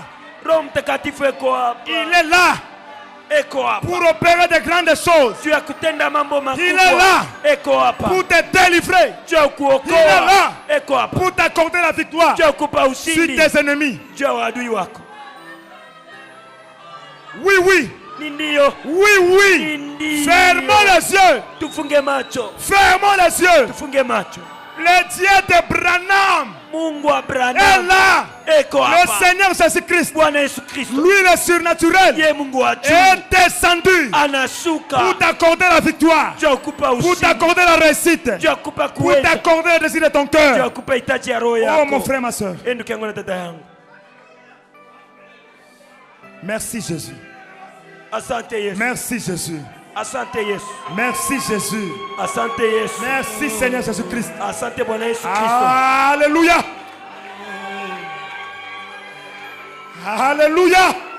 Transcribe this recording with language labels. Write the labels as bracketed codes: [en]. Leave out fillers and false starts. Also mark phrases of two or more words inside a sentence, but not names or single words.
[sw] Roho Mtakatifu eko hapa. [fr] Il est là [sw] Eko hapa. [fr] pour opérer de grandes choses. [sw] Juu ya kutenda mambo makubwa. [fr] Il est là [sw] Eko hapa. [fr] pour te délivrer. [sw] Juu ya [fr] Il est [sw] kuokoa. [fr] là [sw] Eko hapa. [fr] pour t'accorder la victoire [sw] Juu ya kupa [fr] sur [sw] ushindi. [fr] tes ennemis. [sw] Juu ya adui wako. [fr] Oui, oui. [sw] Ni ndio. [fr] Oui, oui. [sw] Ndio. [fr] Fermons les yeux. [sw] Tufunge macho. [fr] Fermons les yeux. [sw] Tufunge macho. [fr] Le Dieu de Branham [sw] Mungu wa [fr] est [sw] Branham. [fr] là. [sw] Eko [fr] Le [sw] hapa. [fr] Seigneur Jésus-Christ, [sw] Bwana Yesu Kristo. [fr] lui le surnaturel, [sw] Ye Mungu wa juu. [fr] est descendu [sw] Anashuka. [fr] pour t'accorder la victoire, [sw] Juu ya kupa [fr] pour [sw] ushindi. [fr] t'accorder la réussite, [sw] Juu ya kupa [fr] pour [sw] kuweza. [fr] t'accorder le désir de ton [sw] Juu ya [fr] cœur. [sw] kupa hitaji ya roho [fr] Oh mon [sw] yako. [fr] frère, ma soeur. [sw] Ndugu yangu na dada yangu. [fr] Merci Jésus. [sw] Asante Yesu. [fr] Merci Jésus. [sw] Asante Yesu. [fr] Merci Jésus. [sw] Asante Yesu. [fr] Merci Seigneur Jésus-Christ. [sw] Asante Bwana Yesu Kristo. [fr] Alléluia. Alléluia.